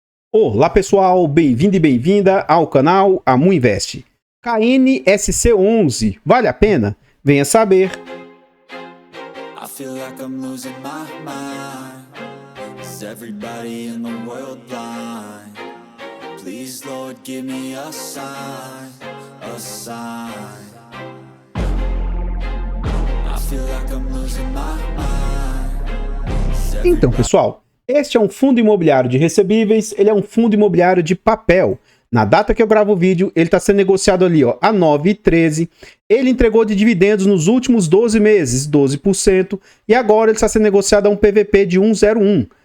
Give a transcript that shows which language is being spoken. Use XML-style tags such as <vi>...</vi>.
<pt>Olá pessoal, bem-vindo e bem-vinda ao canal Amu Invest. KNSC11, vale a pena? Venha saber.</pt> <en>I feel like I'm losing my mind. Is everybody in the world blind? Please, Lord, give me a sign, a sign. I feel like I'm losing my mind.</en> <pt>Então, pessoal, este é um fundo imobiliário de recebíveis, ele é um fundo imobiliário de papel. Na data que eu gravo o vídeo, ele está sendo negociado ali, ó, a 9,13. Ele entregou de dividendos nos últimos 12 meses, 12%, e agora ele está sendo negociado a um PVP de 1,01.</pt>